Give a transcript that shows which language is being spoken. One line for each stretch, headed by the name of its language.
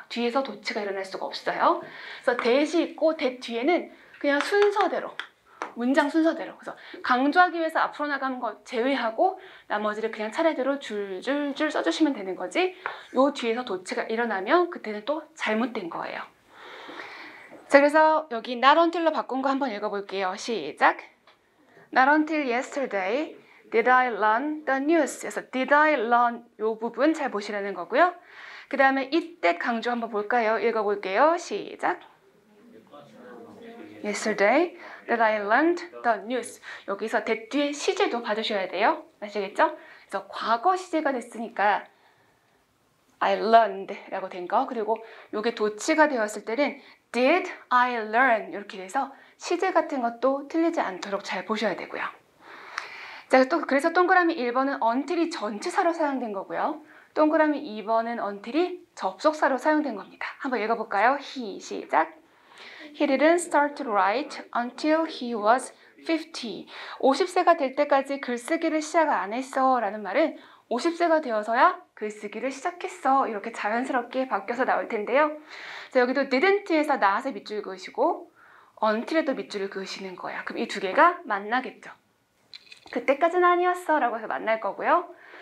Korean: 뒤에서 도치가 일어날 수가 없어요. 그래서 that이 있고 that 뒤에는 그냥 순서대로 문장 순서대로 그래서 강조하기 위해서 앞으로 나가는 거 제외하고 나머지를 그냥 차례대로 줄줄줄 써주시면 되는 거지 요 뒤에서 도치가 일어나면 그때는 또 잘못된 거예요. 자, 그래서 여기 not until로 바꾼 거 한번 읽어볼게요. 시작.
English: Not until yesterday did I learn the news.
Korean: 그래서
English: did I learn
Korean: 요 부분 잘 보시라는 거고요. 그 다음에 이때 강조 한번 볼까요? 읽어볼게요. 시작.
English: Yesterday that I learned the news.
Korean: 여기서 that 뒤에 시제도 봐주셔야 돼요. 아시겠죠? 그래서 과거 시제가 됐으니까
English: I learned
Korean: 라고 된 거. 그리고 요게 도치가 되었을 때는
English: did I learn
Korean: 이렇게 돼서 시제 같은 것도 틀리지 않도록 잘 보셔야 되고요. 자, 또 그래서 동그라미 1번은 until이 전치사로 사용된 거고요. 동그라미 2번은 until이 접속사로 사용된 겁니다. 한번 읽어볼까요? he 시작.
English: He didn't start to write until he was 50.
Korean: 50세가 될 때까지 글쓰기를 시작 안 했어 라는 말은 50세가 되어서야 글쓰기를 시작했어 이렇게 자연스럽게 바뀌어서 나올 텐데요. 자, 여기도 didn't에서 not에 밑줄 그으시고 until에도 밑줄을 그으시는 거예요. 그럼 이 두 개가 만나겠죠. 그때까지는 아니었어 라고 해서 만날 거고요.